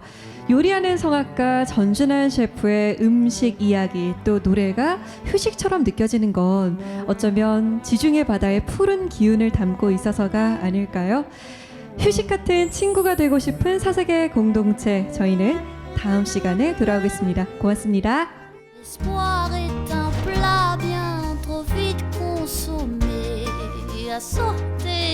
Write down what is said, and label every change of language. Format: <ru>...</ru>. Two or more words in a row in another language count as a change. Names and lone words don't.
<ko>요리하는 성악가 전준환 셰프의 음식 이야기 또 노래가 휴식처럼 느껴지는 건 어쩌면 지중해 바다의 푸른 기운을 담고 있어서가 아닐까요? 휴식 같은 친구가 되고 싶은 사색의 공동체, 저희는 다음 시간에 돌아오겠습니다. 고맙습니다.</ko> <fr>L'espoir est un plat bien trop vite consommé à sauter</fr>